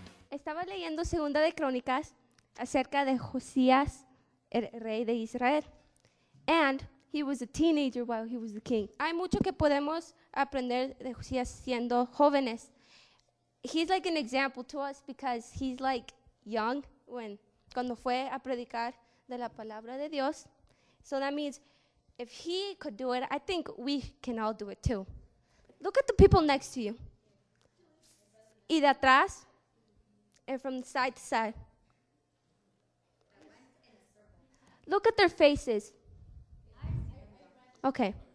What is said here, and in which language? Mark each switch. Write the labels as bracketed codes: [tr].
[es] estaba leyendo Segunda de Crónicas acerca de Josías, el rey de Israel. [en] And he was a teenager while he was the king. [es] Hay mucho que podemos aprender de Josías siendo jóvenes. [en] He's like an example to us because he's like young [es] cuando fue a predicar de la palabra de Dios. [en] So that means if he could do it, I think we can all do it too. Look at the people next to you. [es] Y de atrás, [en] and from side to side. Look at their faces. Okay.